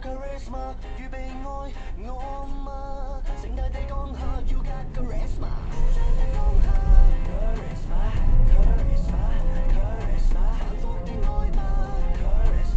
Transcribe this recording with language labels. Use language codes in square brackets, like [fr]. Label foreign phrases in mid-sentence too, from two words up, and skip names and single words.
[yue] Charisma，預備愛我嗎？盛大地講下 [en] You got charisma， [yue] 鼓掌的講下 [en] Charisma，Charisma，Charisma， [yue] 幸福的愛吧。